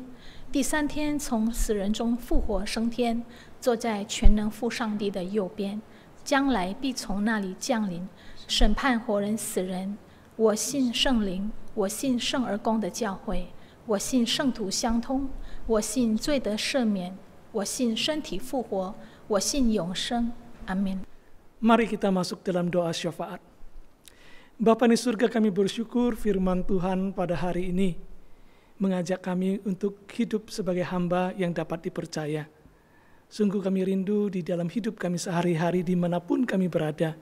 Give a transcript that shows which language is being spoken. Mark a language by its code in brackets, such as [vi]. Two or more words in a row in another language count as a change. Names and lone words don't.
[zh] 第三天从死人中复活升天，坐在全能父上帝的右边，将来必从那里降临，审判活人死人。我信圣灵，我信圣而公的教会，我信圣徒相通，我信罪得赦免，我信身体复活，我信永生。阿门。 [id] Mari kita masuk dalam doa syafaat. Bapa di surga, kami bersyukur firman Tuhan pada hari ini mengajak kami untuk hidup sebagai hamba yang dapat dipercaya. Sungguh kami rindu di dalam hidup kami sehari-hari dimanapun kami berada.